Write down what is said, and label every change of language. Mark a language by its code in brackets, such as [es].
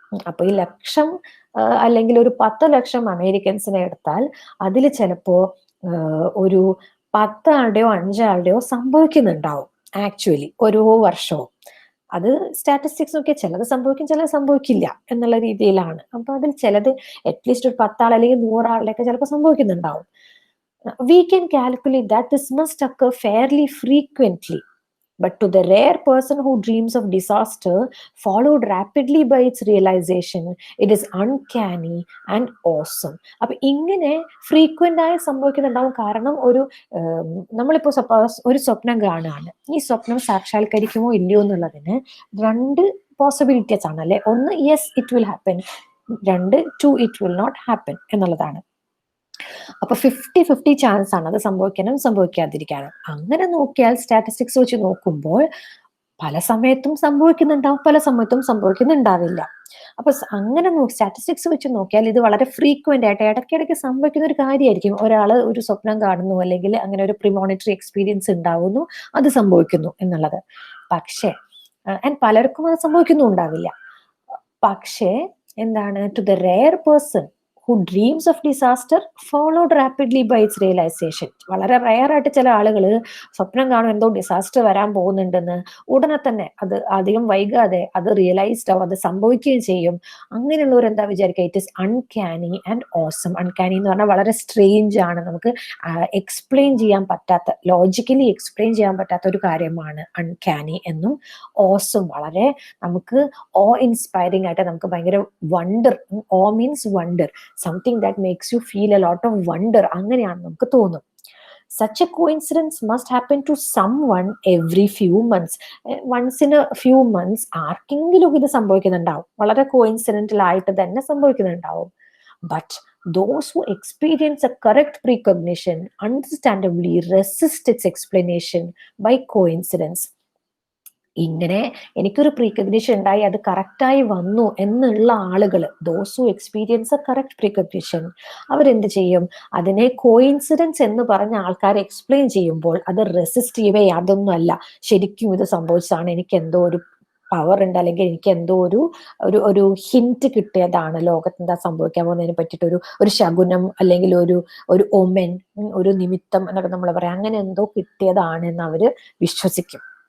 [ml] അപ്പൊ ഈ ലക്ഷം അല്ലെങ്കിൽ ഒരു 10 ലക്ഷം അമേരിക്കൻസിനെ എടുത്താൽ അതിൽ ചിലപ്പോ ഒരു 10 ആളുടെയോ 5 ആളുടെയോ സംഭവിക്കുന്നുണ്ടാവും ആക്ച്വലി ഓരോ വർഷവും. അത് സ്റ്റാറ്റിസ്റ്റിക്സ് നോക്കിയാൽ ചിലത് സംഭവിക്കും, ചിലത് സംഭവിക്കില്ല എന്നുള്ള രീതിയിലാണ്. അപ്പൊ അതിൽ ചിലത് അറ്റ്ലീസ്റ്റ് ഒരു 10 ആൾ അല്ലെങ്കിൽ 100 ആളുടെയൊക്കെ ചിലപ്പോൾ സംഭവിക്കുന്നുണ്ടാവും. [en] We can calculate that this must occur fairly frequently. But to the rare person who dreams of disaster followed rapidly by its realization, it is uncanny and awesome. [ml] അപ്പൊ ഇങ്ങനെ ഫ്രീക്വന്റ് ആയി സംഭവിക്കുന്നുണ്ടാവും. കാരണം ഒരു നമ്മളിപ്പോ സപ്പോസ് ഒരു സ്വപ്നം കാണുകയാണ്, ഈ സ്വപ്നം സാക്ഷാത്കരിക്കുമോ ഇല്ലയോ എന്നുള്ളതിന് 2 പോസിബിലിറ്റീസ് ആണ് അല്ലെ. ഒന്ന്, [en] Yes it will happen. [ml] 2, 2 [en] it will not happen [ml] എന്നുള്ളതാണ്. അപ്പൊ 50-50 ചാൻസ് ആണ് അത് സംഭവിക്കാനും സംഭവിക്കാതിരിക്കാനും. അങ്ങനെ നോക്കിയാൽ സ്റ്റാറ്റിസ്റ്റിക്സ് വെച്ച് നോക്കുമ്പോൾ പല സമയത്തും സംഭവിക്കുന്നുണ്ടാവും, പല സമയത്തും സംഭവിക്കുന്നുണ്ടാവില്ല. അപ്പൊ അങ്ങനെ സ്റ്റാറ്റിസ്റ്റിക്സ് വെച്ച് നോക്കിയാൽ ഇത് വളരെ ഫ്രീക്വന്റ് ആയിട്ട് ഇടയ്ക്കിടയ്ക്ക് സംഭവിക്കുന്ന ഒരു കാര്യമായിരിക്കും. ഒരാൾ ഒരു സ്വപ്നം കാണുന്നു അല്ലെങ്കിൽ അങ്ങനെ ഒരു പ്രിമോണിറ്ററി എക്സ്പീരിയൻസ് ഉണ്ടാവുന്നു, അത് സംഭവിക്കുന്നു എന്നുള്ളത്. പക്ഷേ പലർക്കും അത് സംഭവിക്കുന്നുണ്ടാവില്ല. പക്ഷേ എന്താണ്, [en] To the rare person who dreams of disaster followed rapidly by its realization. [ml] വളരെ റയർ ആയിട്ട് ചില ആളുകൾ സ്വപ്നം കാണും എന്തോ ഡിസാസ്റ്റർ വരാൻ പോകുന്നുണ്ടെന്ന്, ഉടനെ തന്നെ അത് അധികം വൈകാതെ അത് റിയലൈസ്ഡ് ആവും, അത് സംഭവിക്കുകയും ചെയ്യും. അങ്ങനെയുള്ളവർ എന്താ വിചാരിക്കുക, [en] It is uncanny and awesome. [ml] Uncanny എന്ന് പറഞ്ഞാൽ വളരെ സ്ട്രേഞ്ച് ആണ്, നമുക്ക് എക്സ്പ്ലെയിൻ ചെയ്യാൻ പറ്റാത്ത, ലോജിക്കലി എക്സ്പ്ലെയിൻ ചെയ്യാൻ പറ്റാത്ത ഒരു കാര്യമാണ് അൺകാനി എന്നും. ഓസം വളരെ നമുക്ക് ഓ ഇൻസ്പയറിംഗ് ആയിട്ട്, നമുക്ക് ഭയങ്കര wonder, oh means wonder, [en] something that makes you feel a lot of wonder, [ml] അങ്ങനെയാണ് നമുക്ക് തോന്നും. [en] Such a coincidence must happen to someone every few months. Once in a few months [ml] ആർക്കെങ്കിലും ഇത് സംഭവിക്കുന്നുണ്ടാവും, വളരെ കോയിൻസിഡന്റൽ ആയിട്ട് തന്നെ സംഭവിക്കുന്നുണ്ടാവും. [en] But those who experience a correct precognition understandably resist its explanation by coincidence. [ml] ഇങ്ങനെ എനിക്കൊരു പ്രീകഗ്നിഷൻ ഉണ്ടായി, അത് കറക്റ്റായി വന്നു എന്നുള്ള ആളുകൾ, [en] those who experience a correct precognition, [ml] അവരെന്ത് ചെയ്യും, അതിനെ കോയിൻസിഡൻസ് എന്ന് പറഞ്ഞ ആൾക്കാരെ എക്സ്പ്ലെയിൻ ചെയ്യുമ്പോൾ അത് റെസിസ്റ്റ് ചെയ്യവേ, അതൊന്നും അല്ല, ശരിക്കും ഇത് സംഭവിച്ചതാണ്, എനിക്ക് എന്തോ ഒരു പവർ ഉണ്ട്, അല്ലെങ്കിൽ എനിക്ക് എന്തോ ഒരു ഹിന്റ് കിട്ടിയതാണ്, ലോകത്ത് എന്താ സംഭവിക്കാൻ പോകുന്നതിനെ പറ്റിയിട്ട് ഒരു ശകുനം അല്ലെങ്കിൽ ഒരു ഒമെൻ, ഒരു നിമിത്തം എന്നൊക്കെ നമ്മൾ പറയാം, അങ്ങനെ എന്തോ കിട്ടിയതാണ് എന്ന് അവര് വിശ്വസിക്കും.